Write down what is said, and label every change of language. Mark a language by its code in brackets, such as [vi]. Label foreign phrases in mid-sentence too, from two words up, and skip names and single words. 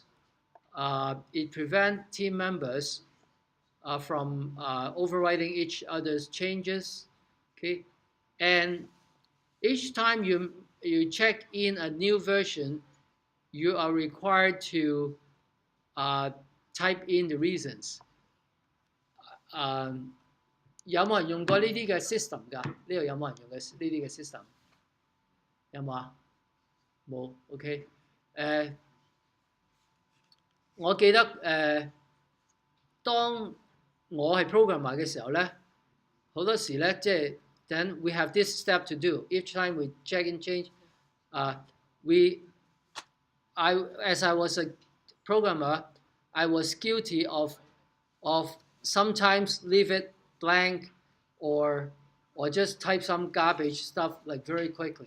[en] It prevents team members from overriding each other's changes. Okay, and each time you check in a new version, you are required to type in the reasons. [yue] 有冇人用過呢啲嘅 system 㗎？呢度有冇人用嘅呢啲嘅 system？ 有冇啊？冇 ，OK。我記得當我係 programmer 嘅時候咧，好多時咧即係 [en] then we have this step to do. Each time we check and change, we as I was a programmer, I was guilty of sometimes leave it blank or just type some garbage stuff like very quickly.